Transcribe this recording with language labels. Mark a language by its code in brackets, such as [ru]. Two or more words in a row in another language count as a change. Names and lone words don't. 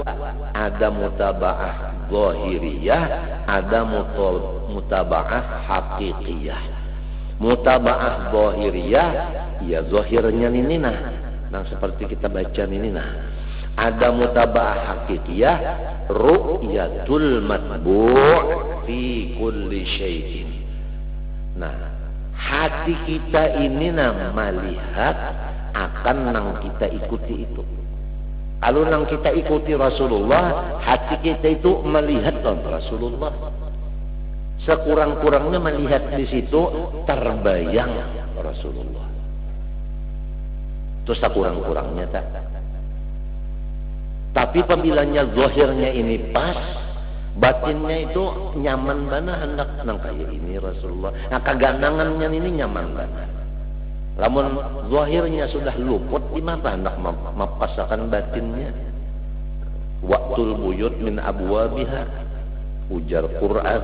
[bjn] Ada [ar] متابعة ظاهرية, [bjn] ada [ar] متابعة حقيقية. متابعة ظاهرية, [bjn] ya zahirnya ini nah seperti kita baca ini ada [ar] متابعة حقيقية رؤية المتبوع في كل شيء. [bjn] Nah, hati kita ini melihat akan nang kita ikuti itu. Kalau nang kita ikuti Rasulullah, hati kita itu melihat Rasulullah. Sekurang-kurangnya melihat di situ terbayang Rasulullah. Itu sekurang-kurangnya tak. Tapi apabila zahirnya ini pas, batinnya itu nyaman banget hendak nang kayak ini Rasulullah. Nah, keganangannya ini nyaman banget. Lamun zahirnya sudah luput, di mana hendak mempasakan batinnya? [ar] وأتوا البيوت من أبوابها, ujar Quran.